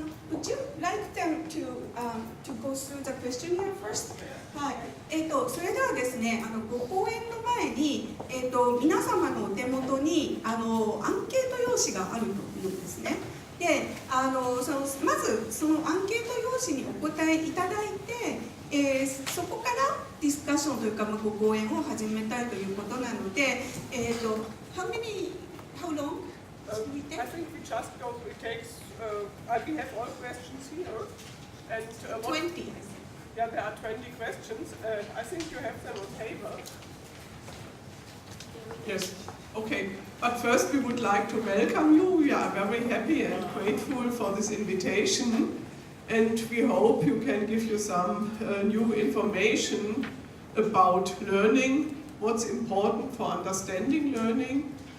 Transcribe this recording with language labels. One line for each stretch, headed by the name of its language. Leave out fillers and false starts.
English: Would you like them to go through the questionnaire first?
Japanese: はい。それではですね、ご講演の前に、皆様のお手元にアンケート用紙があるというんですね。で、まずそのアンケート用紙にお答えいただいて、そこからディスカッションというか、ご講演を始めたいということなので、
English: how long? I think we just go. It takes. We have all questions here, and 20. Yeah, there are 20 questions. I think you have them on paper. Yes. Okay. But first, we would like to welcome you. We are very happy and grateful for this invitation, and we hope you can give you some new information about learning, what's important for understanding learning.